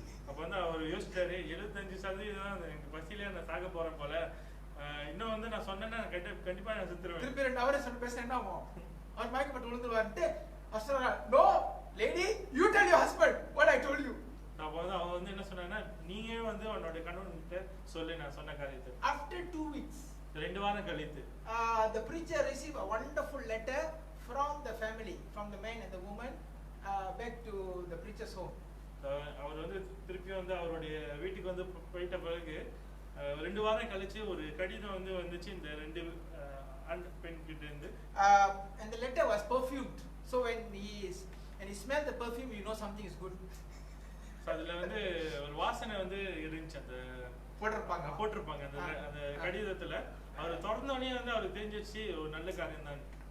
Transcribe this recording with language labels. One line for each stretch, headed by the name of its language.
Tamil: அப்ப வந்து அவர் யோசிச்சாரு, 75% எனக்கு பசியில நான் சாக போறேன் போல, இன்னும் வந்து நான் சொன்னேன்னா கண்டிப்பா நான் செத்துருவேன். திருப்பி 2 hours சொல்ல பேச என்ன ஆகும்? அவர் மயக்கப்பட்டு விழுந்துருவாருட்டு,
English: no lady, you tell your husband what I told you.
Tamil: அப்ப வந்து அவங்க வந்து என்ன சொன்னாங்கன்னா, நீங்க வந்து உன்னோட கணவன்கிட்ட சொல்லு நான் சொன்ன காரியத்தை.
English: After 2 weeks,
Tamil: 2 வாரம் கழித்து
English: the preacher received a wonderful letter from the family, from the man and the woman, back to the preacher's home.
Tamil: அவர் வந்து திருப்பி வந்து அவருடைய வீட்டுக்கு வந்து போயிட்ட பிறகு 2 வாரம் கழிச்சு ஒரு கடிதம் வந்து வந்துச்சு இந்த 2 பெண் கிட்ட இருந்து.
English: And the letter was perfumed. So when he smelled the perfume, you know something is good.
Tamil: அதுல வந்து ஒரு வாசனை வந்து இருந்துச்சு, அந்த போட்டிருப்பாங்க அந்த கடிதத்துல. அவர் திறந்தோடனே வந்து அவருக்கு தெரிஞ்சிச்சு ஒரு நல்ல காரியம் தான்.